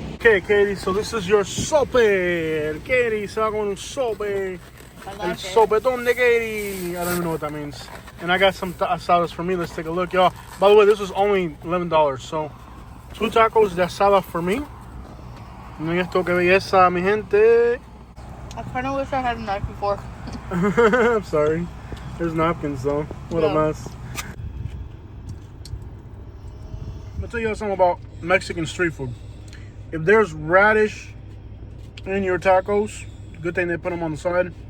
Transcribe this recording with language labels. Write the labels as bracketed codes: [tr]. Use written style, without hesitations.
[en] Okay, Katie, so this is your sope. Katie, [es] se va con un sope. El sopetón de Katie. [en] I don't even know what that means. And I got some asadas for me. Let's take a look, y'all. By the way, this was only $11, so 2 tacos de asada for me. [es] Miren esto, que belleza, mi gente. [en] I kind of wish I had a knife before. I'm sorry. There's napkins, though. What a mess. I'll tell you something about Mexican street food. If there's radish in your tacos, good thing they put them on the side.